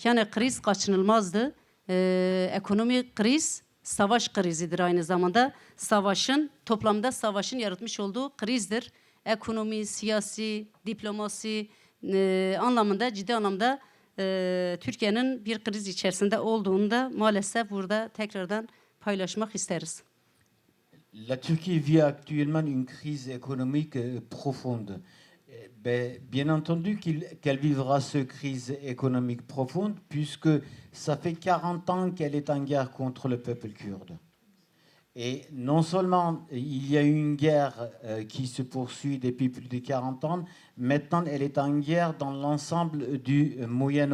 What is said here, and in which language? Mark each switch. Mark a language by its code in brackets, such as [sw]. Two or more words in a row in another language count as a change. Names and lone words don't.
[tr] Yani kriz kaçınılmazdı. Ekonomik kriz savaş krizidir aynı zamanda. Toplamda savaşın yaratmış olduğu krizdir. Ekonomi, siyasi, diplomasi anlamında, ciddi anlamda Türkiye'nin bir kriz içerisinde olduğunu da maalesef burada tekrardan paylaşmak isteriz. [fr] La Turquie vit actuellement une crise économique profonde. Bien entendu qu'elle vivra cette crise économique profonde puisque ça fait 40 ans qu'elle est en guerre contre le peuple kurde. Et non seulement il y a une guerre qui se poursuit depuis plus de 40 ans, maintenant elle est en guerre dans l'ensemble du Moyen-Orient.